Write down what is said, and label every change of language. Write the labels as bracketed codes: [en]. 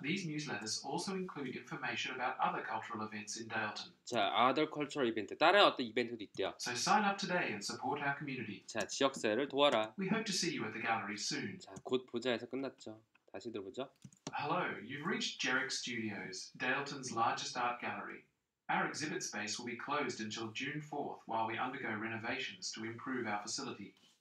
[en] these newsletters also include information about other cultural events in Daleton. [ko] 자, [en] other cultural [ko] 이벤트, 다른 어떤 이벤트도 있대요. [en] So sign up today and support our community. [ko] 자, 지역사회를 도와라. [en] We hope to see you at the gallery soon. [ko] 자, 곧 보자 해서 끝났죠. 다시 들어보죠. [en] Hello, you've reached Jerick Studios, Daleton's largest art gallery. Our exhibit space will be closed until June 4th while we undergo renovations to improve our facility.